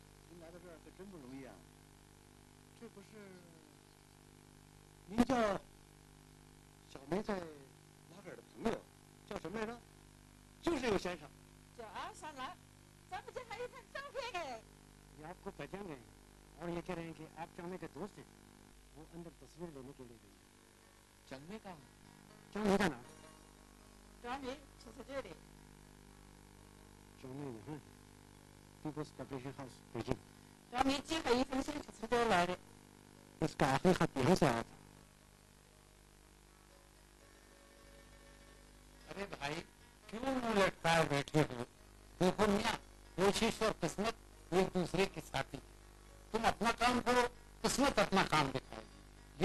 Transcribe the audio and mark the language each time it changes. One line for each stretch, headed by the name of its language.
Chinese: 您来到这儿可真不容易啊！这不是您叫小梅在拉格尔的朋友，叫什么来着？就是这个先生。叫阿山来，咱们这还有一张照片哎。
Hindi: ये आपको पहचान गए हैं और ये कह रहे हैं कि आप चांदे के दोस्त हैं। वो अंदर तस्वीर लेने के लिए गए हैं। चलने का चांदे का नाम?
Chinese: 张明就在这里。
Hindi: चांदे यहाँ है।
English: People's publishing house Beijing.
Chinese: 张明寄了一封信是从这儿来的。
Hindi: इसका आखिरी खत यहाँ से आया था। अरे भाई क्यों मुंह लटकाए बैठे हो? देखो मियाँ, कोशिश और किस्मत एक दूसरे के साथी। तुम अपना काम करो, किस्मत अपना काम दिखाएगी।